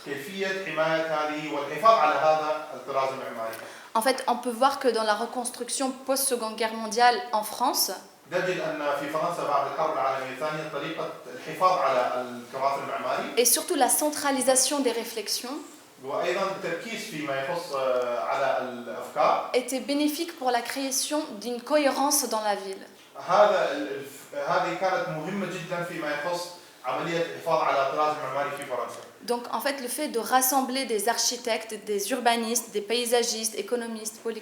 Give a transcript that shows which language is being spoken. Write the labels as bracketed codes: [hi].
[ar] كيفية حماية هذه والحفاظ على هذا الطراز المعماري. [fr] En fait, on peut voir que dans la reconstruction post-Seconde Guerre mondiale en France, [ar] نجد أن في فرنسا بعد الحرب العالمية الثانية طريقة الحفاظ على التراث المعماري [fr] et surtout la centralisation des réflexions [ar] وأيضا التركيز فيما يخص على الأفكار [fr] était bénéfique pour la création d'une cohérence dans la ville. [ar] هذه كانت مهمة جدا فيما يخص عملية الحفاظ على الطراز المعماري في فرنسا. [fr] Donc en fait le fait de rassembler des architectes, des urbanistes, des paysagistes, économistes,